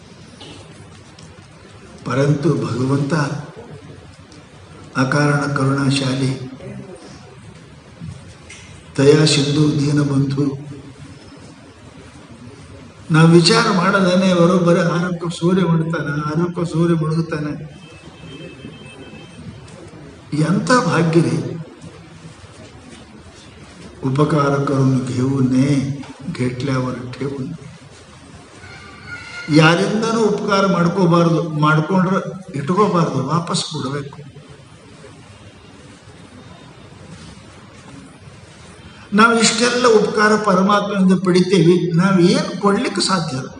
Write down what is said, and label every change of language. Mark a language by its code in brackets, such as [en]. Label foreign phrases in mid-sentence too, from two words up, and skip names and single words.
[kn] ಪರಂತು ಭಗವಂತ ಅಕಾರಣ ಕರುಣಾಶಾಲಿ, ದಯಾ ಸಿಂಧು, ದೀನಬಂಧು. ನಾವು ವಿಚಾರ ಮಾಡದೇನೆ ಬರೋಬ್ಬರಿ 6ಕ್ಕೆ ಸೂರ್ಯ ಮುಳುಗ್ತಾನೆ, 6ಕ್ಕೆ ಸೂರ್ಯ ಮುಳುಗುತ್ತಾನೆ. ಎಂಥ ಭಾಗ್ಯರಿ. [mr] उपकार करून घेऊ नये घेतल्यावर ठेवू नये. [kn] ಯಾರಿಂದನೂ ಉಪಕಾರ ಮಾಡ್ಕೋಬಾರ್ದು, ಮಾಡ್ಕೊಂಡ್ರೆ ಇಟ್ಕೋಬಾರ್ದು, ವಾಪಸ್ ಕೊಡಬೇಕು. ನಾವು ಇಷ್ಟೆಲ್ಲ ಉಪಕಾರ ಪರಮಾತ್ಮನಿಂದ ಪಡಿತೇವೆ, ನಾವು ಏನು ಕೊಡ್ಲಿಕ್ಕೆ ಸಾಧ್ಯ?